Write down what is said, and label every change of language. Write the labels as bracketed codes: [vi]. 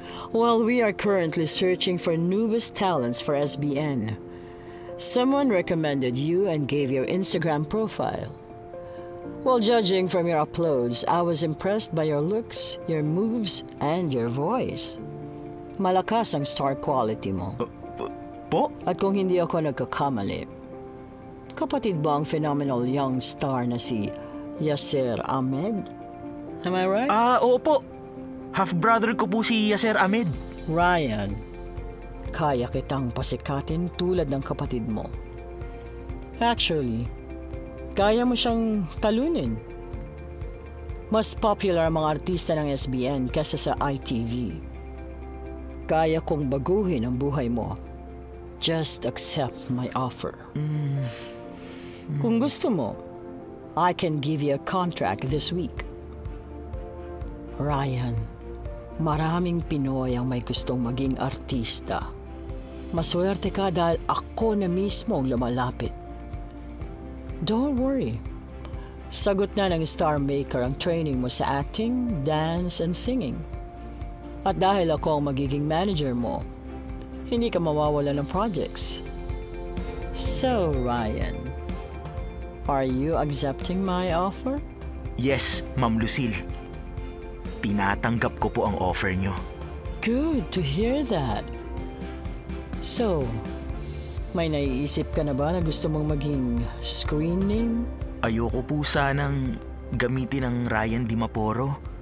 [en] Well, we are currently searching for newest talents for SBN. Someone recommended you and gave your Instagram profile. Well, judging from your uploads, I was impressed by your looks, your moves, and your voice. [tl] Malakas ang star quality mo. Po? At kung hindi ako nagkakamali, kapatid ba ang phenomenal young star na si Yaser Ahmed? [en] Am I right? [tl] Opo. Half-brother ko po si Yaser Ahmed. Ryan, kaya kitang pasikatin tulad ng kapatid mo. Actually, kaya mo siyang talunin. Mas popular ang mga artista ng SBN kaysa sa ITV. Kaya kong baguhin ang buhay mo. [en] Just accept my offer. [tl] Kung gusto mo, [en] I can give you a contract this week. [tl] Ryan, maraming Pinoy ang may gustong maging artista. Maswerte ka dahil ako na mismo ang lumalapit. [en] Don't worry. [tl] Sagot na ng Star Maker ang training mo sa acting, dance, and singing. At dahil ako ang magiging manager mo, hindi ka mawawala ng projects. [en] So, Ryan, are you accepting my offer? Yes, Ma'am Lucille. [tl] Tinatanggap ko po ang offer nyo. [en] Good to hear that. [tl] So, may naiisip ka na ba na gusto mong maging screen name? Ayoko po sanang gamitin ang Ryan Dimaporo.